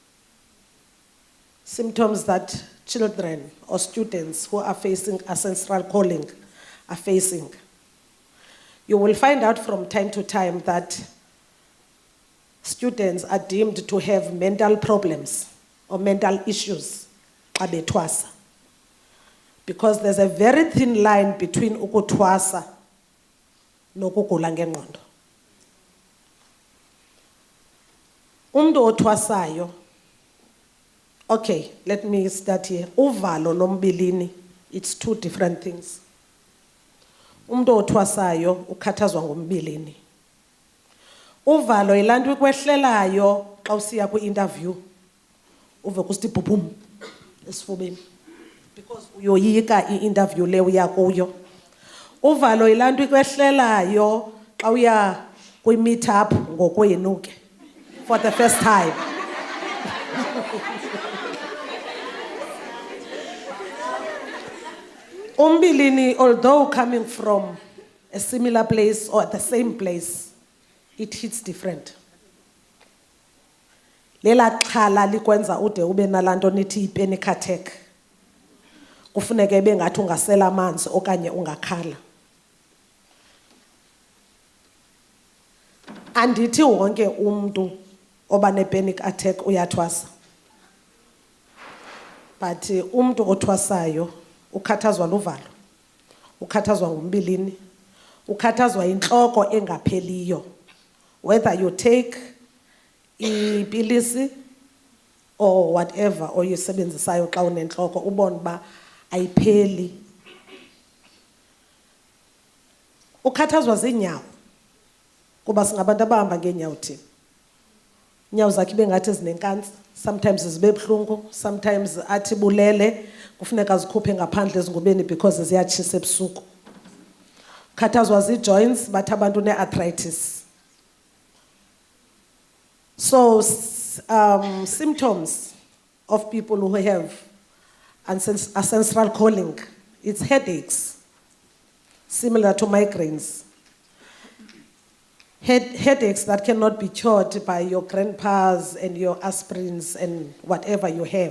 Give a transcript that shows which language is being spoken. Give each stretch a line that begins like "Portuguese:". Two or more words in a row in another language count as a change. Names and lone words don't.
English: Symptoms that children or students who are facing ancestral calling are facing. You will find out from time to time that students are deemed to have mental problems or mental issues because there's a very thin line between
Xhosa: ukutwasa nokugula ngengqondo. Umntu othwasayo,
English: okay, let me start here.
Xhosa: Uvalo nombilini,
English: it's two different things.
Xhosa: Umntu othwasayo ukhathazwa ngombilini. Uvalo ilanto ikwehlelayo xa usiya kwi-interview uve kusithi bhubhum esifubeni because uyoyika i-interview le uya kuyo. Uvalo ilanto ikwehlelayo xa uya kwi-meet up ngokwenu ke
English: for the first time. Umbilini, although coming from a similar place or the same place, it hits different.
Xhosa: Lela xhala likwenza ude ube nalanto nithi
English: panic attack.
Xhosa: Kufuneka ibe ngathi ungasela amanzi okanye ungakhala. Andithi wonke umuntu oba
English: ne-panic attack
Xhosa: uyathwasa. But umuntu othwasayo ukhathazwa luvalo, ukhathazwa ngumbilini, ukhathazwa inhloko engapheliyo.
English: Whether you take
Xhosa: ipilisi
English: or whatever or
Xhosa: usebenzisayo xa unenhloko ubone ba ayipheli. Ukhathazwa zinyawo. Kuba singabantu abahamba ngeenyawo thina. Inyawo zakhe bengathi zinenkansi, sometimes zibe buhlungu, sometimes athi bulele, kufuneka zikhuphe ngaphandle ezingubeni because ziyatshisa ebusuku. Ukhathazwa zi-joints, bathi abantu ne-arthritis.
English: So symptoms of people who have ancestral calling, it's headaches, similar to migraines. Headaches that cannot be cured by your grandpas and your aspirins and whatever you have.